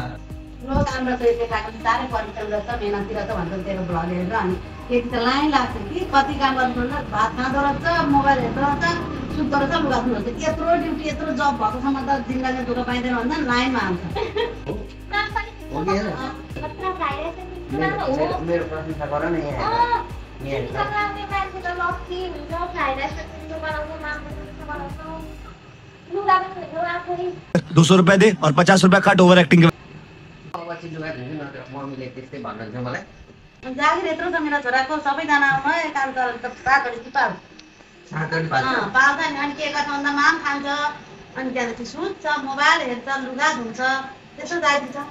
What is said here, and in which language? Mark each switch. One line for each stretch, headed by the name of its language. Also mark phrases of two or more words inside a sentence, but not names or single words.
Nepali: लोक हाम्रो चाहिँ केटाको साह्रै परिश्रम गर्छ मेहनती रहेछ भन्छ तेरो भ्लग हेरेर अनि त्यति त लाइन लाग्छ कि कति काम गर्नु भात खाँदो रहेछ मोबाइल हेर्दो रहेछ सुत्दो रहेछ लुगा धुनु रहेछ यत्रो ड्युटी यत्रो जब भएकोसम्म त जिन्दगी दुःख पाइँदैन भन्दा लाइनमा हाल्छ मेरो प्रशंसा गर न यहाँ
Hindi: 200 रुपए दे और 50 रुपए काट
English: over acting
Hindi: के
Nepali: मम्मीले त्यस्तै भन्नुहुन्छ मलाई जागिर यत्रो छ मेरो छोराको सबैजना काम त सातवटा पाल पाल्छ नि अनि के गर्छ भन्दा माम खान्छ अनि त्यहाँदेखि सुत्छ मोबाइल हेर्छ लुगा धुन्छ त्यस्तो जागिर छ